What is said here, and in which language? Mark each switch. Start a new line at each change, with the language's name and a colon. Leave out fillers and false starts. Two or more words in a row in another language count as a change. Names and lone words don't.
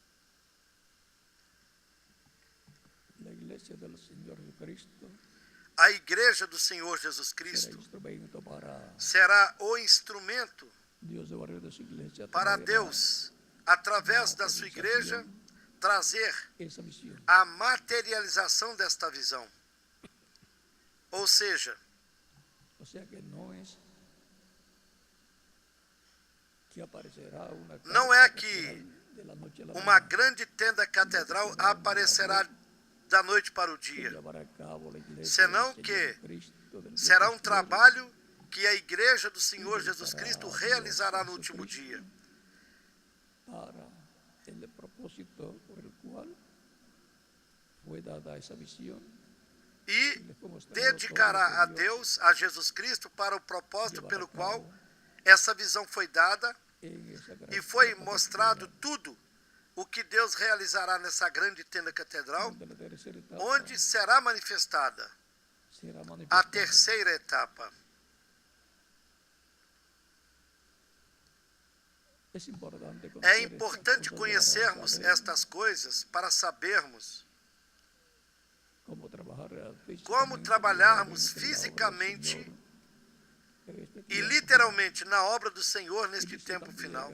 Portuguese: A igreja do Senhor Jesus Cristo será o instrumento para Deus, através da sua igreja, trazer a materialização desta visão. Ou seja,
Spanish: o sea que no es que aparecerá una
Portuguese: não é
Spanish: carpa
Portuguese: que
Spanish: catedral de la noche a la
Portuguese: uma
Spanish: mañana,
Portuguese: grande tenda catedral aparecerá da noite para o que dia,
Spanish: llevará a cabo la iglesia
Portuguese: senão
Spanish: del
Portuguese: que
Spanish: Señor Cristo, del Dios
Portuguese: será
Spanish: de
Portuguese: um
Spanish: gloria,
Portuguese: trabalho que a igreja do
Spanish: y
Portuguese: Senhor Jesus
Spanish: dedicará
Portuguese: Cristo
Spanish: a Dios
Portuguese: realizará no último
Spanish: Jesucristo
Portuguese: dia,
Spanish: para el propósito por el cual fue dada esa visión.
Portuguese: e
Spanish: Le fue mostrado
Portuguese: dedicará
Spanish: todo
Portuguese: a
Spanish: lo que Dios
Portuguese: Deus, a Jesus Cristo, para o propósito
Spanish: llevará
Portuguese: pelo
Spanish: a
Portuguese: qual
Spanish: cabo
Portuguese: essa visão foi dada
Spanish: en esa gran
Portuguese: e foi
Spanish: tenda
Portuguese: mostrado
Spanish: catedral,
Portuguese: tudo o que Deus realizará nessa grande tenda catedral,
Spanish: donde la tercera etapa
Portuguese: onde será manifestada
Spanish: será
Portuguese: a
Spanish: manifestada.
Portuguese: terceira etapa. É importante conhecermos estas coisas para sabermos como trabalharmos fisicamente e literalmente na obra do Senhor neste tempo final.